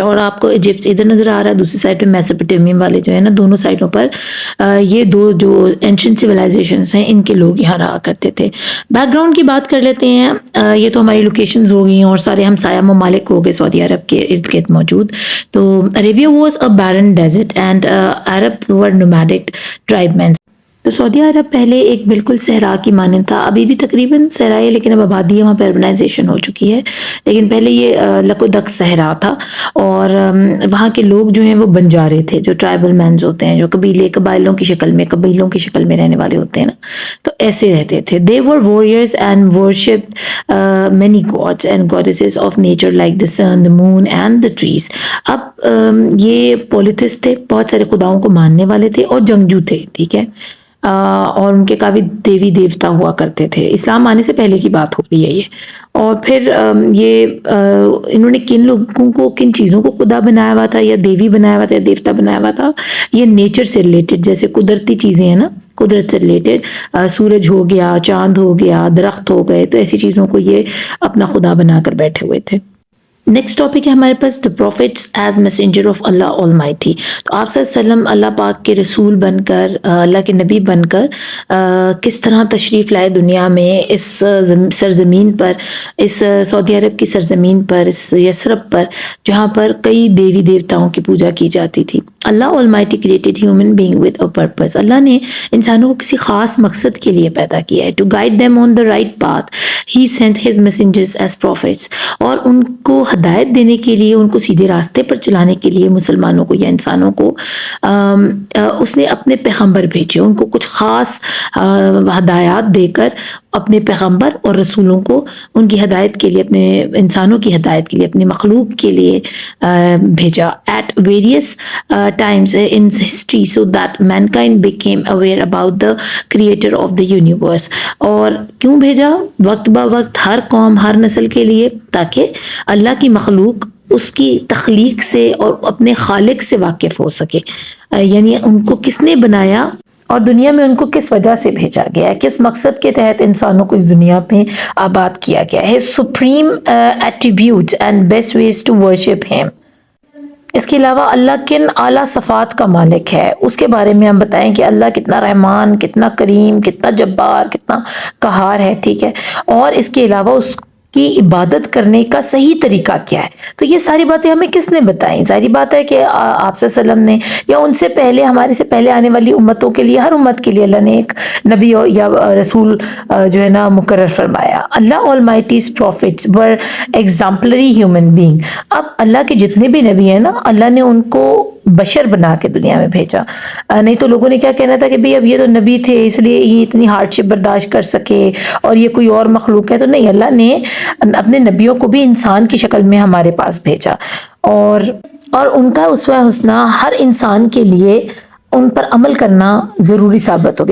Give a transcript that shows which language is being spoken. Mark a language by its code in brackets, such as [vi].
[ur] اور آپ کو ایجپٹ ادھر نظر آ رہا ہے، دوسری سائڈ پہ میسوپوٹیمیم والے جو ہے نا، دونوں سائڈوں پر یہ دو جو اینشنٹ سویلائزیشنز ہیں ان کے لوگ یہاں رہا کرتے تھے. بیک گراؤنڈ کی بات کر لیتے ہیں. یہ تو ہماری لوکیشنز ہو گئی ہیں اور سارے ہمسایہ ممالک ہو گئے سعودی عرب کے ارد گرد موجود. تو [en] Arabia was a barren desert and Arabs were nomadic tribesmen. [ur] تو سعودی عرب پہلے ایک بالکل صحرا کی مانند تھا، ابھی بھی تقریباً صحرا ہے لیکن اب آبادی وہاں پہ اربنائزیشن ہو چکی ہے، لیکن پہلے یہ لک و دک صحرا تھا. اور وہاں کے لوگ جو ہیں وہ بنجارے تھے، جو ٹرائبل مینز ہوتے ہیں، جو قبائلوں کی شکل میں رہنے والے ہوتے ہیں نا، تو ایسے رہتے تھے. [en] they were warriors and worshipped many gods and goddesses of nature like the sun, the moon and the trees. [ur] اب یہ پولیتھس تھے، بہت سارے خداؤں کو ماننے والے تھے اور جنگجو تھے. ٹھیک ہے، اور ان کے کافی دیوی دیوتا ہوا کرتے تھے. اسلام آنے سے پہلے کی بات ہو رہی ہے یہ. اور پھر یہ انہوں نے کن لوگوں کو، کن چیزوں کو خدا بنایا ہوا تھا یا دیوی بنایا ہوا تھا یا دیوتا بنایا ہوا تھا؟ یہ نیچر سے ریلیٹڈ، جیسے قدرتی چیزیں ہیں نا، قدرت سے ریلیٹڈ، سورج ہو گیا، چاند ہو گیا، درخت ہو گئے، تو ایسی چیزوں کو یہ اپنا خدا بنا کر بیٹھے ہوئے تھے. [en] next topic [ur] ہے ہمارے پاس [en] the prophets as messenger of Allah Almighty. [ur] تو آپ صلی اللہ علیہ وسلم اللہ پاک کے رسول بن کر، اللہ کے نبی بن کر کس طرح تشریف لائے دنیا میں، اس سرزمین پر، اس سعودی عرب کی سرزمین پر، اس یثرب پر، جہاں پر کئی دیوی دیوتاؤں کی پوجا کی جاتی تھی. [en] Allah Almighty created human being with a purpose. [ur] اللہ نے انسانوں کو کسی خاص مقصد کے لیے پیدا کیا ہے. [en] to guide them on the right path he sent his messengers as prophets. [ur] اور ان کو ہدایت دینے کے لیے، ان کو سیدھے راستے پر چلانے کے لیے مسلمانوں کو یا انسانوں کو اس نے اپنے پیغمبر بھیجے. ان کو کچھ خاص ہدایات دے کر اپنے پیغمبر اور رسولوں کو ان کی ہدایت کے لیے، اپنے انسانوں کی ہدایت کے لیے، اپنی مخلوق کے لیے بھیجا. [en] at various times in history so that mankind became aware about the creator of the universe. [ur] اور کیوں بھیجا؟ وقت با وقت، ہر قوم، ہر نسل کے لیے، تاکہ اللہ کی مخلوق اس کی تخلیق سے اور اپنے خالق سے واقف ہو سکے. یعنی ان کو کس نے بنایا، اور دنیا میں ان کو کس وجہ سے بھیجا گیا ہے, کس مقصد کے تحت انسانوں کو اس دنیا میں آباد کیا گیا ہے. [en] Supreme attributes and best ways to worship him. [ur] اس کے علاوہ اللہ کن اعلیٰ صفات کا مالک ہے, اس کے بارے میں ہم بتائیں کہ اللہ کتنا رحمان, کتنا کریم, کتنا جبار, کتنا قہار ہے, ٹھیک ہے. اور اس کے علاوہ اس کی عبادت کرنے کا صحیح طریقہ کیا ہے. تو یہ ساری باتیں ہمیں کس نے بتائیں؟ ظاہری بات ہے کہ آپ صلی اللہ علیہ وسلم نے, یا ان سے پہلے, ہمارے سے پہلے آنے والی امتوں کے لیے, ہر امت کے لیے اللہ نے ایک نبی یا رسول جو ہے نا مقرر فرمایا. [en] Allah Almighty's prophets were exemplary human being. [ur] اب اللہ کے جتنے بھی نبی ہیں نا, اللہ نے ان کو بشر بنا کے دنیا میں بھیجا. نہیں تو لوگوں نے کیا کہنا تھا کہ اب یہ تو نبی تھے اس لیے یہ اتنی ہارڈ شپ برداشت کر سکے, اور یہ کوئی اور مخلوق ہے. تو نہیں, اللہ نے اپنے نبیوں کو بھی انسان کی شکل میں ہمارے پاس بھیجا, اور ان کا اسوہ حسنہ ہر انسان کے لیے ان پر عمل کرنا ضروری ثابت ہوگی.